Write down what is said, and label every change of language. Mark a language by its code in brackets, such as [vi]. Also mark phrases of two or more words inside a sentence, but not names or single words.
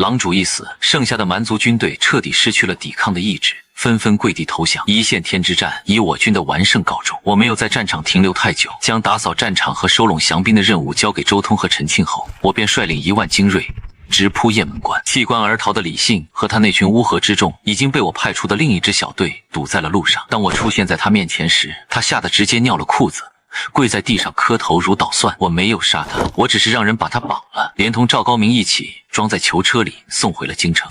[zh] 狼主一死，剩下的蠻族軍隊徹底失去了抵抗的意志，紛紛跪地投降。一線天之戰以我軍的完勝告終。我沒有在戰場停留太久，將打掃戰場和收攏降兵的任務交給周通和陳慶後，我便率領1萬精銳直撲雁門關。棄關而逃的李信和他那群烏合之眾已經被我派出的另一支小隊堵在了路上。當我出現在他面前時，他嚇得直接尿了褲子，跪在地上磕頭如搗蒜。我沒有殺他，我只是讓人把他綁了，連同趙高明一起裝在囚車裡送回了京城。